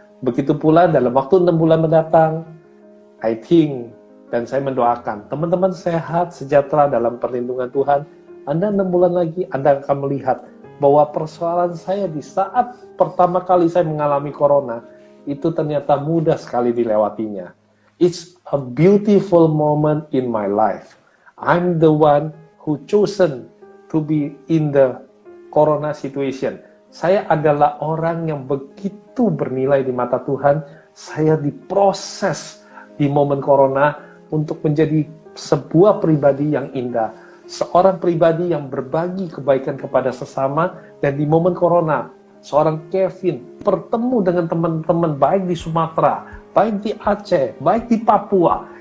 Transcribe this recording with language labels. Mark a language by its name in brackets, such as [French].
[Indonesian] Begitu pula dalam waktu 6 bulan mendatang, [English] I think, [Indonesian] dan saya mendoakan, teman-teman sehat, sejahtera dalam perlindungan Tuhan. Anda 6 bulan lagi, Anda akan melihat bahwa persoalan saya di saat pertama kali saya mengalami corona, itu ternyata mudah sekali dilewatinya. [English] It's a beautiful moment in my life. I'm the one who chosen to be in the corona situation. [Indonesian] Saya adalah orang yang begitu bernilai di mata Tuhan. Saya diproses di momen corona untuk menjadi sebuah pribadi yang indah. Seorang pribadi yang berbagi kebaikan kepada sesama. Dan di momen corona, seorang Kevin bertemu dengan teman-teman baik di Sumatera, baik di Aceh, baik di Papua.